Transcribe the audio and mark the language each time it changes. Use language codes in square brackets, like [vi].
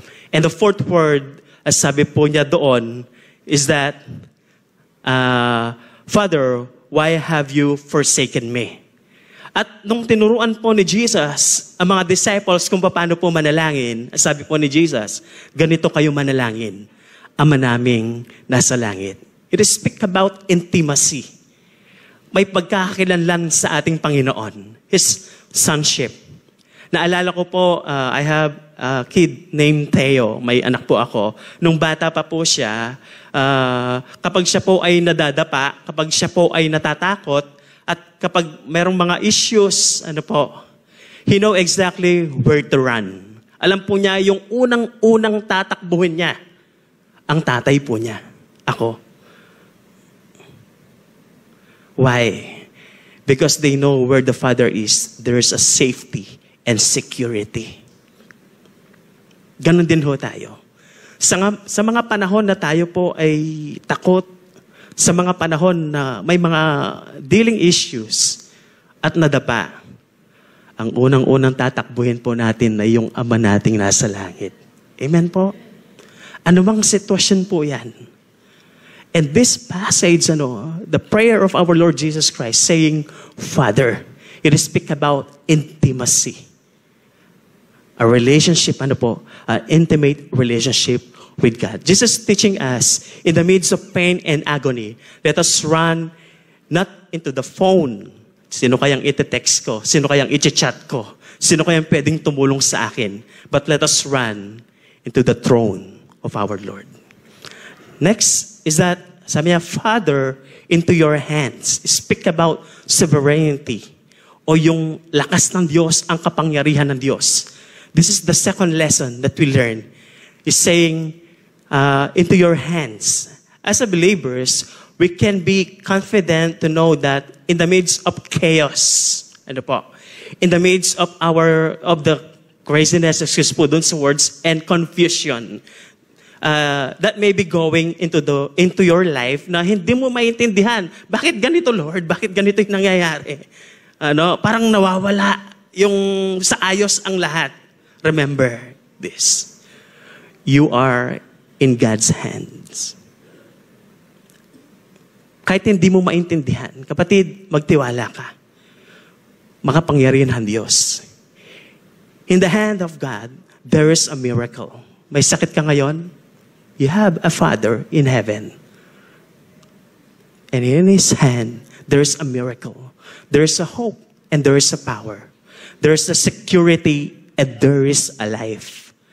[en] And the fourth word, as [tl] sabi po niya doon, [en] is that, Father, why have you forsaken me? [tl] At nung tinuruan po ni Jesus ang mga disciples kung paano po manalangin, sabi po ni Jesus, ganito kayo manalangin, Ama naming nasa langit. [en] It is speak about intimacy. [tl] May pagkakakilanlan sa ating Panginoon. [en] His sonship. [tl] Naalala ko po, [en] I have a kid named Theo. [tl] May anak po ako. Nung bata pa po siya, kapag siya po ay nadadapa, kapag siya po ay natatakot, at kapag merong mga issues, [en] he know exactly where to run. [tl] Alam po niya yung unang-unang tatakbuhin niya. Ang tatay po niya. Ako. [en] Why? Because they know where the Father is. There is a safety and security. [tl] Ganon din ho tayo. Sa mga panahon na tayo po ay takot, sa mga panahon na may mga dealing issues at nadapa, ang unang-unang tatakbuhin po natin ay yung Ama nating nasa langit. Amen po? Ano mang sitwasyon po yan. [en] And this passage, the prayer of our Lord Jesus Christ saying, Father, it is speak about intimacy. A relationship, intimate relationship with God. Jesus teaching us, in the midst of pain and agony, let us run not into the phone. [tl] Sino kayang iti-text ko? Sino kayang iti-chat ko? Sino kayang pwedeng tumulong sa akin? [en] But let us run into the throne of our Lord. Next is that, [tl] sabi niya, [en] Father, into your hands. Speak about sovereignty [tl] o yung lakas ng Diyos, ang kapangyarihan ng Diyos. [en] This is the second lesson that we learn. Is saying, into your hands. As a believers, we can be confident to know that in the midst of chaos, in the midst of the craziness, [tl] excuse po dun sa words, [en] and confusion, that may be going into your life [tl] na hindi mo maintindihan. Bakit ganito, Lord? Bakit ganito yung nangyayari? Parang nawawala yung sa ayos ang lahat. [en] Remember this. You are in God's hands. [tl] Kahit hindi mo maintindihan, kapatid, magtiwala ka. Makapangyarihan ang Diyos. [en] In the hand of God, there is a miracle. [tl] May sakit ka ngayon? [en] You have a Father in heaven. And in His hand, there is a miracle. There is a hope and there is a power. There is a security and there is a life.